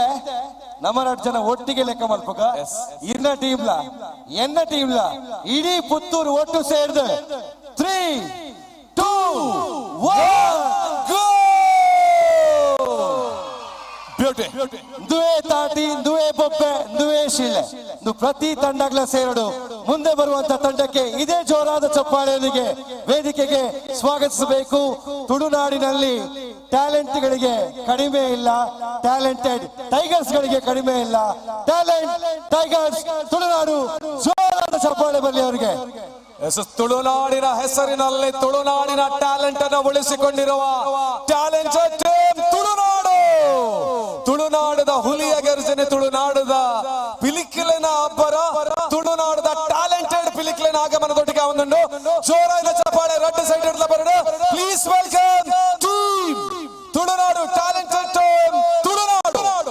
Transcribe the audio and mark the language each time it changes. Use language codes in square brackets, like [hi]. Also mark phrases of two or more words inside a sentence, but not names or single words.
[tcy] ನಮ್ಮ 2 ಜನ ಒಟ್ಟಿಗೆ ಲೆಕ್ಕ ಮಲ್ಪಗ ಇರ್ನ ಟೀಮ್ಲ ಎನ್ನ ಟೀಮ್ಲ ಇಡೀ ಪುತ್ತೂರು ಒಟ್ಟು ಸೇರ್ದು 3, 2, 1 ಗೋ. ಬ್ಯೂಟಿ. ದುವೆ ತಾಟಿ, ದುವೆ ಬೊಬ್ಬೆ, ದುವೆ ಶಿಳ್ಳೆ. [kn] ಪ್ರತಿ ತಂಡಗಳ ಸೇರಡು ಮುಂದೆ ಬರುವಂತ ತಂಡಕ್ಕೆ ಇದೇ ಜೋರಾದ ಚಪ್ಪಾಳೆಯೊಂದಿಗೆ ವೇದಿಕೆಗೆ ಸ್ವಾಗತಿಸಬೇಕು. ತುಳುನಾಡಿನಲ್ಲಿ ಟ್ಯಾಲೆಂಟ್ಗಳಿಗೆ ಕಡಿಮೆ ಇಲ್ಲ, ಟ್ಯಾಲೆಂಟೆಡ್ ಟೈಗರ್ಸ್ ಗಳಿಗೆ ಕಡಿಮೆ ಇಲ್ಲ. ಟ್ಯಾಲೆಂಟ್ ಟೈಗರ್ಸ್ ತುಳುನಾಡು, ಜೋರಾದ ಚಪ್ಪಾಳೆ ಬರಲಿ ಅವರಿಗೆ. ತುಳುನಾಡಿನ ಹೆಸರಿನಲ್ಲಿ ತುಳುನಾಡಿನ ಟ್ಯಾಲೆಂಟ್ ಅನ್ನು ಉಳಿಸಿಕೊಂಡಿರುವ ಟ್ಯಾಲೆಂಟೆಡ್ ಟೀಮ್ ತುಳುನಾಡು. [tcy] ತುಳುನಾಡದ ಹುಲಿಯ ಗರ್ಜನೆ, ತುಳುನಾಡದ ಪಿಲಿಕಿಲಿನ ಅಬ್ಬರ, ತುಳುನಾಡದ ಟ್ಯಾಲೆಂಟೆಡ್ ಪಿಲಿಕಿಲಿನ ಆಗಮನದೊಟ್ಟಿಗೆ ಒಂದುಂಡು ಜೋರಾದ ಚಪ್ಪಾಳೆ [en] red side [tcy] ಇಡ್ಲ ಬರಡು. [en] Please welcome team Tulunadu, talented team Tulunadu.